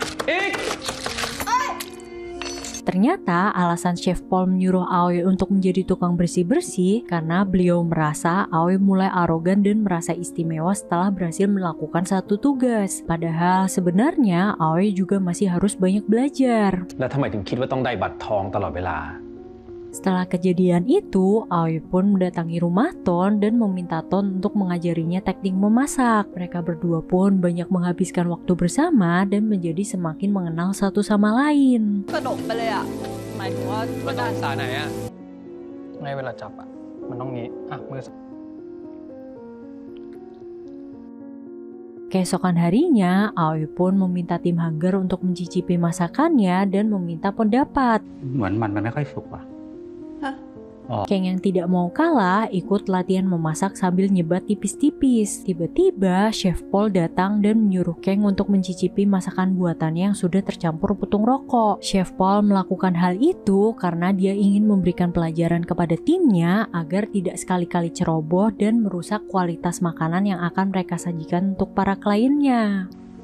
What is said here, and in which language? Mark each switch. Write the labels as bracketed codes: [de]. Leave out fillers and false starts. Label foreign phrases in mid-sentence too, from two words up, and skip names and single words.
[id] Ternyata alasan Chef Paul menyuruh Aoi untuk menjadi tukang bersih-bersih karena beliau merasa Aoi mulai arogan dan merasa istimewa setelah berhasil melakukan satu tugas. Padahal sebenarnya Aoi juga masih harus banyak belajar. [th] แล้วทำไมถึงคิดว่าต้องได้บัตรทองตลอดเวลา [id] Setelah kejadian itu, Aoi pun mendatangi rumah Ton dan meminta Ton untuk mengajarinya teknik memasak. Mereka berdua pun banyak menghabiskan waktu bersama dan menjadi semakin mengenal satu sama lain. [th] สนุกไปเลยอ่ะหมายถึงว่า มันต้องสาไหนอะไงเวลาจับอะมันต้องงี้อ่ะมือ [id] Keesokan harinya, Aoi pun meminta tim Hunger untuk mencicipi masakannya dan meminta pendapat. [th] เหมือนมันไม่ค่อยสุกว่ะ [id] Kang yang tidak mau kalah ikut latihan memasak sambil nyebat tipis-tipis. Tiba-tiba Chef Paul datang dan menyuruh Kang untuk mencicipi masakan buatannya yang sudah tercampur putung rokok. Chef Paul melakukan hal itu karena dia ingin memberikan pelajaran kepada timnya agar tidak sekali-kali ceroboh dan merusak kualitas makanan yang akan mereka sajikan untuk para kliennya.